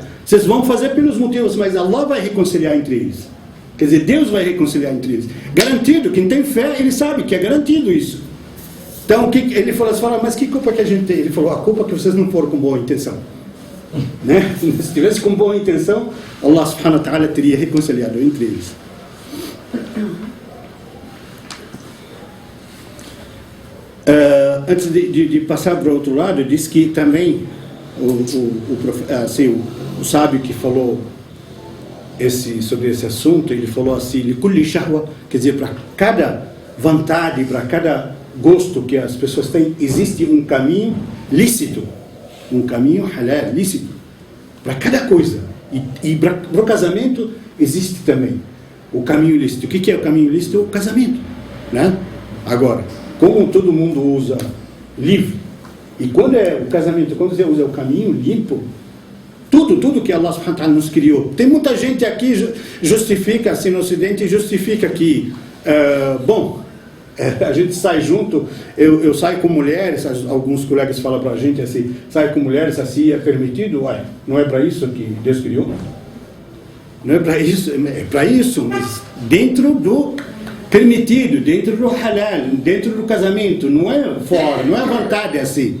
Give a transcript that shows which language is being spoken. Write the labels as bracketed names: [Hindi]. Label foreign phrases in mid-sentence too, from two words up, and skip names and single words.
[Portuguese] Vocês vão fazer pelos motivos, mas Allah vai reconciliar entre eles. Quer dizer, Deus vai reconciliar entre eles. Garantido, quem tem fé, ele sabe que é garantido isso. Então, ele falou assim, mas que culpa que a gente tem? Ele falou, a culpa é que vocês não foram com boa intenção. Né? Se tivesse com boa intenção, [Arabic] الله سبحانه وتعالى [Portuguese] teria reconciliado entre eles. Antes de passar para o outro lado, diz que também o sábio que falou sobre esse assunto, ele falou assim, [Arabic] لكل شهوة, [Portuguese] quer dizer, para cada vontade, para cada gosto que as pessoas têm, existe um caminho lícito, um caminho halal, lícito, para cada coisa. E para o casamento existe também o caminho lícito. O que é o caminho lícito? O casamento, né? Agora, como todo mundo usa livre, e quando é o casamento, quando você usa o caminho limpo, tudo que [Arabic] الله سبحانه وتعالى [Portuguese] nos criou. Tem muita gente aqui justifica, assim no Ocidente, justifica que, a gente sai junto, eu saio com mulheres, alguns colegas falam pra gente assim, sai com mulheres assim, é permitido? Ué, não é para isso que Deus criou? Não é para isso, mas dentro do permitido, dentro do halal, dentro do casamento, não é fora, não é vontade assim.